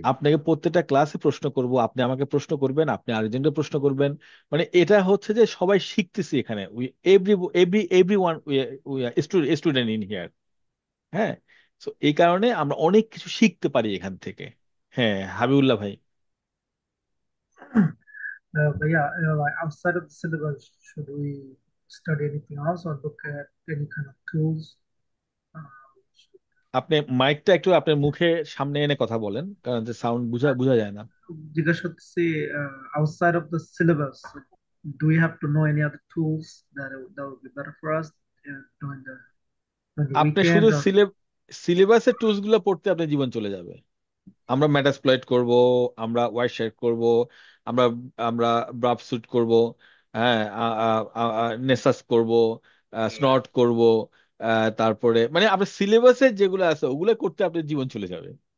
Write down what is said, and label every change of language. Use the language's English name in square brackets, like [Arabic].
[Bangla] আপনাকে প্রত্যেকটা ক্লাসে প্রশ্ন করব, আপনি আমাকে প্রশ্ন করবেন, আপনি আরেকজনকে প্রশ্ন করবেন। মানে এটা হচ্ছে যে সবাই শিখতেছি এখানে, [English] We every every every one student in here. [Bangla] হ্যাঁ, তো এই কারণে আমরা অনেক কিছু শিখতে পারি এখান থেকে। হ্যাঁ, হাবিবুল্লাহ ভাই। [English] But yeah, like outside of the syllabus, should we study anything else or look at any kind of tools? Uh, [Bangla] আপনি মাইকটা একটু আপনার মুখে সামনে এনে কথা বলেন, কারণ যে সাউন্ড বোঝা বোঝা যায় না। জিজ্ঞাসা করতেছি, [English] outside of the syllabus, do we have to know any other tools that would be better for us during the [Bangla] আপনি [English] weekend [Bangla] শুধু [English] or [Bangla] সিলেবাসের টুলস গুলো পড়তে আপনার জীবন চলে যাবে। আমরা মেটাসপ্লয়েট করব, আমরা ওয়াই শেয়ার করব, আমরা আমরা ব্রাভ স্যুট করব, হ্যাঁ, নেসাস করব, স্নট করব, তারপরে মানে আপনার সিলেবাসে যেগুলো আছে ওগুলো করতে আপনার জীবন চলে যাবে।